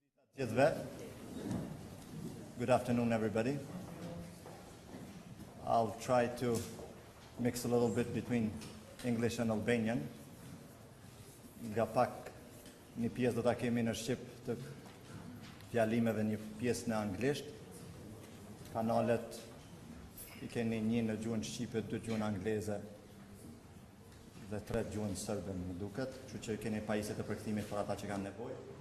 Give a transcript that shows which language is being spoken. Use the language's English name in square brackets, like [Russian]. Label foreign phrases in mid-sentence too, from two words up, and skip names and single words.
[Albanian] Gjithve. [English] Good afternoon, everybody. I'll try to mix a little bit between English and Albanian. [Albanian] Nga pak një pjesë do ta kemi në Shqip të fjalimeve, një pjesë në Anglisht. Kanalet I keni një në gjuhën Shqipe, 2 gjuhën Angleze dhe 3 gjuhën Serbe, më duket, kështu që keni pajisje të përkthimit për ata që kanë nevojë.